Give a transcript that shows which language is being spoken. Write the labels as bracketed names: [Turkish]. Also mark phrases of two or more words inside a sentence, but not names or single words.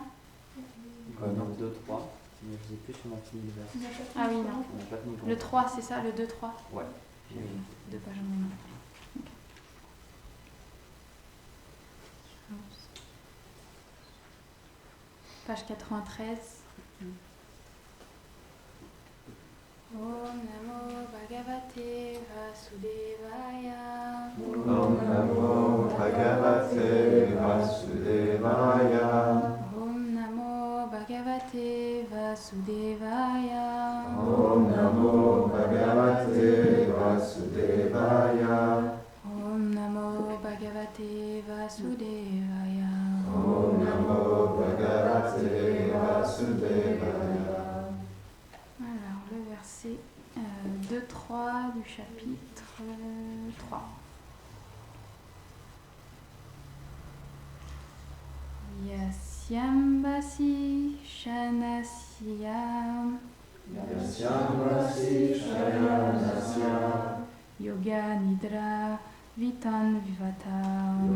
[French] Non, 2, 3. Mais je ne sais plus si on a fini le verset. Ah oui, non. On n'a pas fini Le 3, c'est ça, le 2, 3? Ouais. J'ai deux pages en même. Page 93. [Sanskrit] Om Namo Bhagavate Vasudevaya. Om Namo Bhagavate Vasudevaya. Om Namo Bhagavate Vasudevaya. Om Namo Bhagavate Vasudevaya. Om Namo Bhagavate Vasudevaya. Om Namo Bhagavate Vasudevaya. [French] Alors, le verset 2-3 du chapitre 3. [Sanskrit] Yasyambasi Shanasyam Yasyamvasi Shayanasya Yoga Nidra Vitan Vivatam